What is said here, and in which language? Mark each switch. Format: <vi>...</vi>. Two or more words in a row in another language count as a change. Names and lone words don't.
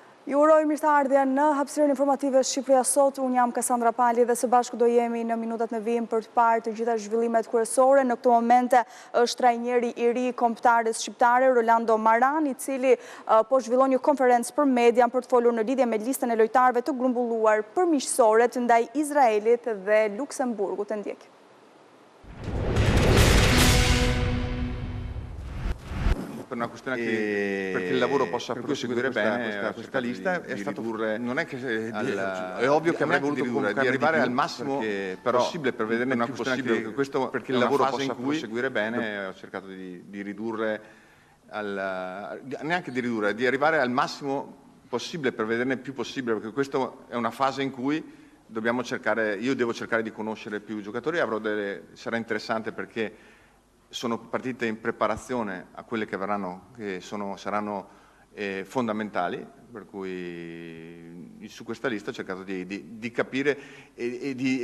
<sq>Ju uroj mirëseardhje në hapësirën informative Shqipëria Sot. Unë jam Kasandra Pali dhe së bashku do jemi në minutat në vijim për të parë të gjitha zhvillimet kryesore. Në këto momente është trajneri i ri kombëtares shqiptare Rolando Maran, i cili po zhvillon një konferencë për media për të folur në lidhje me listën e lojtarëve të grumbulluar përmiqësore ndaj Izraelit dhe Luksemburgut. Të ndjek.</sq> <it>Per una questione perché il lavoro possa proseguire bene questa lista è stato non è che è ovvio che avrei voluto di arrivare al massimo possibile per vederne più possibile perché il lavoro possa proseguire bene ho cercato di ridurre neanche di ridurre di arrivare al massimo possibile per vederne più possibile perché questa è una fase in cui dobbiamo cercare io devo cercare di conoscere più giocatori sarà interessante perché sono partite in preparazione a quelle che verranno, saranno fondamentali, per cui su questa lista ho cercato di capire e</it>